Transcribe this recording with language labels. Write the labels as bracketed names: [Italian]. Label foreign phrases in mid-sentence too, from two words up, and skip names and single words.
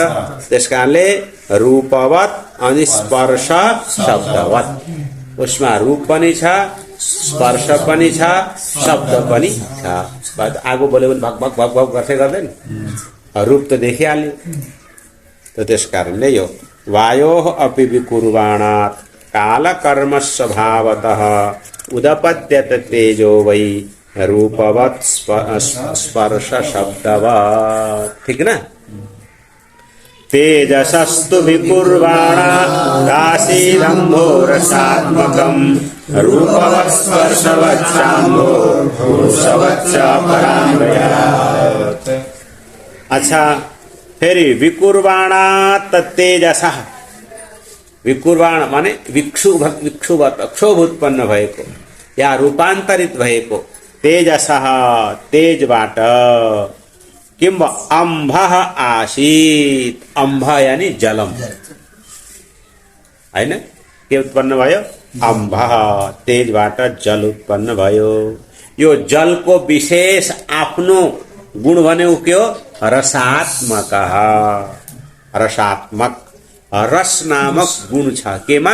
[Nepali] त्यसकारणले रूपवत अनि स्पर्श शब्दवत, उसमा रूप पनि छ, स्पर्श पनि छ, शब्द पनि छ। आगो बोल्यो भने भक भक भक भक गर्दै गर्दैन? रूप त देखिहाल्यो। त त्यसकारणले यो [Sanskrit] वायोः अपि विकुर्वाणात् कालकर्म स्वभावतः उदपद्यत तेजो वै रूपवत स्पर्श शब्दवत्। [Nepali] ठीक ना? [Sanskrit] तेजसस्तु विकुर्वाणा दासीरम्भो रसात्मकम् रूपवत् स्पर्शवच्चाम्भो भूषवच्च परान्वयात्। [Nepali] अच्छा, फेरि [Sanskrit] विकुर्वाणात् तेजसः, [Nepali] विकुर्वाण माने क्षोभ उत्पन्न भएको या रूपान्तरित भएको तेजसः, तेजबाट [Sanskrit] किम अम्भः आसीत्, [Nepali] अम्भ यानी जलम, हैन? के उत्पन्न भयो? अम्भः, तेजबाट जल उत्पन्न भयो। यो जलको विशेष आफ्नो गुण भनेको के हो? रसात्मक, रसात्मक, रस नामक गुण छ केमा?